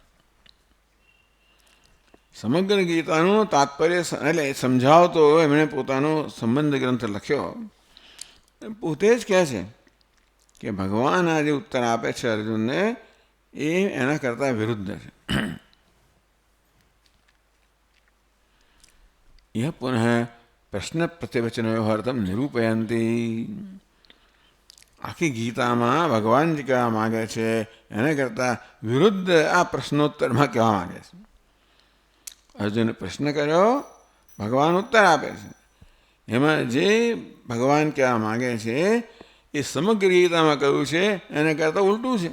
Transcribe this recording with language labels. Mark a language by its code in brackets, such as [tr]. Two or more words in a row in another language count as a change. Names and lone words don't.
[gu] સમગ્ર ગીતાનું તાત્પર્ય એટલે સમજાવતો એમણે પોતાનો સંબંધ ગ્રંથ લખ્યો. પોતે જ કહે છે કે ભગવાન આ જે ઉત્તર આપે છે અર્જુનને એ એના કરતાં વિરુદ્ધ છે. [sa] यह पुनः प्रश्न प्रतिवचन व्यवहार्थम निरूपयन्ति. [gu] આખી ગીતામાં ભગવાનજી કહેવા માગે છે એને કરતાં વિરુદ્ધ આ પ્રશ્નોત્તરમાં કહેવા માગે છે. અર્જુને પ્રશ્ન કર્યો, ભગવાન ઉત્તર આપે છે. એમાં જે ભગવાન કહેવા માગે છે એ સમગ્ર ગીતામાં કહ્યું છે એને કરતાં ઉલટું છે.